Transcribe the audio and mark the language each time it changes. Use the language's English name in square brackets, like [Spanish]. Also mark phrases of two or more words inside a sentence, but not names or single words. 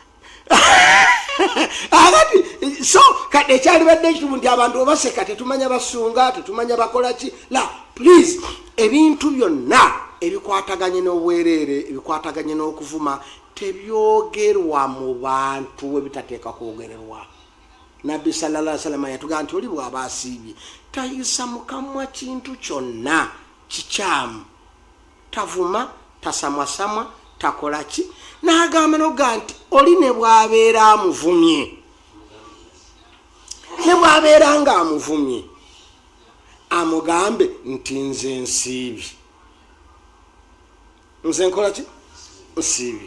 [Ganda] akati so kati ekyalibadde ekitubu nti abantu obaseka tetumanya basunga tetumanya bakola ki la please ebintu byonna ebikwataganye n'obwereere ebikwataganye n'okuvuma tebyogerwa mu bantu ebitateeka kwogererwa. Nabbi [Arabic] صلى الله عليه وسلم [Ganda] yatugamba nti oli bw'aba asiibye tayisa mu kamwa kintu kyonna kikyamu tavuma tasamwasamwa takola ki n'agamba noga nti oli ne bw'abeera amuvumye ne bw'abeera nga amuvumye amugambe nti nze nsiibi nze nkola ki nsiibi.